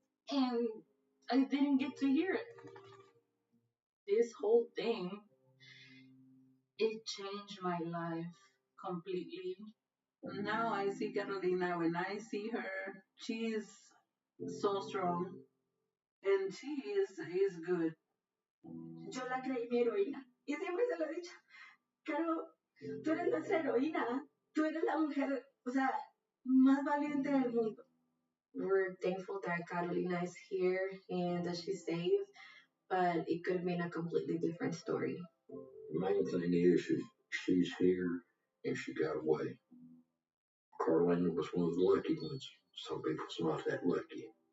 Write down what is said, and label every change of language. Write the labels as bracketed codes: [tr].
[en] And I didn't get to hear it. This whole thing, it changed my life completely. Now I see Carolina. When I see her, she is so strong, and she is good. [es] Yo la creí mi heroína. Y siempre se lo he dicho, Caro, tú eres nuestra heroína. Tú eres la mujer, o sea, más valiente del mundo. [en] We're thankful that Carolina is here and that she's safe, but it could have been a completely different story. The main thing is she's here and she got away. Carlene was one of the lucky ones. Some people's not that lucky.